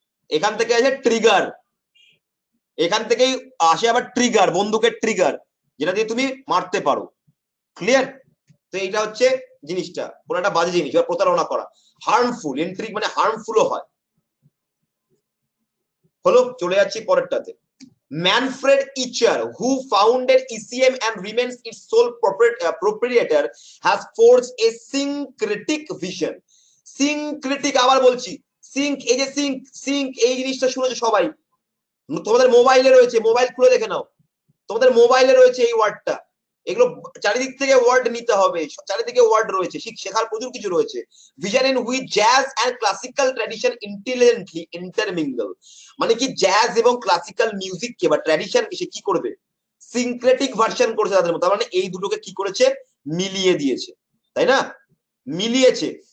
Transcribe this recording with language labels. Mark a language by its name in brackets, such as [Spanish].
[Bangla] এখান থেকে আছে ট্রিগার, এখান থেকেই আসে আবার ট্রিগার, বন্দুকের ট্রিগার, যেটা দিয়ে তুমি মারতে পারো, ক্লিয়ার? তো এইটা হচ্ছে জিনিসটা, কোন একটা বাজে জিনিস বা প্রতারণা করা, হার্মফুল, ইন্ট্রিগ মানে হার্মফুলও হয়। হলো, চলে যাচ্ছি পরেরটাতে। [English] Manfred Eicher, who founded ECM and remains its sole proprietor, has forged a syncretic vision. [Bangla] Syncretic, আবার বলছি, সিঙ্ক, এই যে সিঙ্ক, সিঙ্ক এই জিনিসটা শুনেছো সবাই, তোমাদের মোবাইলে রয়েছে, মোবাইল খুলে দেখে নাও, তোমাদের মোবাইলে রয়েছে এই ওয়ার্ডটা। এগুলো চারিদিক থেকে ওয়ার্ড নিতে হবে, চারিদিকে ওয়ার্ড রয়েছে, শেখার প্রচুর কিছু রয়েছে। [English] vision in which jazz and classical tradition intelligently intermingle, [Bangla] মানে কি জ্যাজ এবং ক্লাসিক্যাল মিউজিককে বা ট্র্যাডিশনকে সে কি করবে, সিনক্রেটিক ভার্সন করেছে তাদের মধ্যে, মানে এই দুটোকে কি করেছে, মিলিয়ে দিয়েছে, তাই না, মিলিয়েছে।